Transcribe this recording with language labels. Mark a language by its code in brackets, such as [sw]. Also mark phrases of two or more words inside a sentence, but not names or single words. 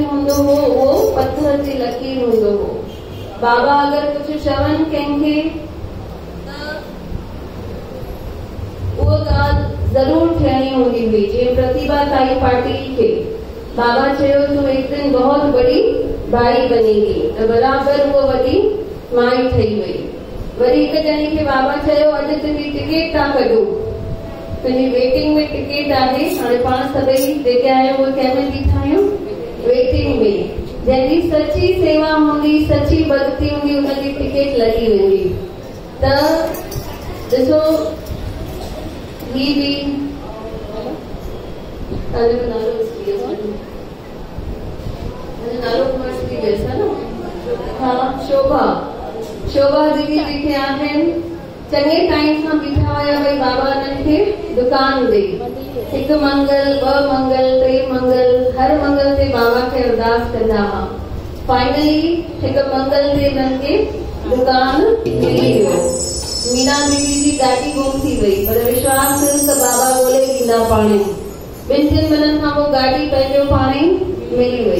[sd] हूंदो हो उहो पत्थर जी लकीर हूंदो हो। बाबा अगर कुछ चवनि कंहिंखे उहो ॻाल्हि ज़रूर थियणी हूंदी हुई। जीअं प्रतिभा ताई पाटिल खे बाबा चयो [hi] तूं एक दिन बहुत बड़ी भाई बनेगी, [sd] तो बराबर वो वॾी माई ठही वई। वरी हिकु ॼणी खे बाबा चयो अॼु तुंहिंजी टिकट था कढूं, तुंहिंजी वेटिंग में टिकट आहे। हाणे पाण सभई जेके आहियूं उहे कंहिंमें बीठा आहियूं, वेटिंग में। जंहिंजी सची सेवा हूंदी, सची भक्ति हूंदी, उनजी टिकट लॻी वेंदी। त ॾिसो ही बि शोभा दीदी जेके आहिनि चङे टाइम खां बीठा हुया भई बाबा हिननि खे दुकान ॾे। हिकु मंगल, ॿ मंगल, टे मंगल, हर मंगल ते बाबा खे अरदास कंदा हुआ। फाइनली हिकु मंगल ते हिननि खे दुकान मिली वियो। मीना दीदी जी गाॾी गुम थी वई, पर विश्वास त बाबा ॻोल्हे ॾींदा पाणे। ॿिनि टिनि महीननि खां पोइ गाॾी पंहिंजो पाणे मिली वई।